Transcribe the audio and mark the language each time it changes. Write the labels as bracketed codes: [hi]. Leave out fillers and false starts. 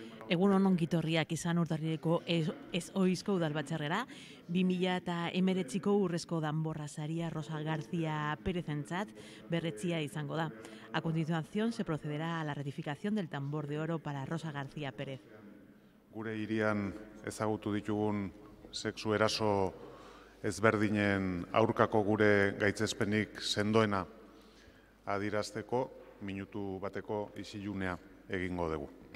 [eu] Egun on gitorriak izan urtarrileko ez oizko udalbatzarrera, 2019ko urrezko danborra saria Rosa García Pérezentzat berretzia izango da. [es] A continuación se procederá a la ratificación del tambor de oro para Rosa García Pérez. [eu] Gure hirian ezagutu ditugun sexu eraso ezberdinen aurkako gure gaitzespenik sendoena adierazteko minutu bateko isilunea egingo dugu.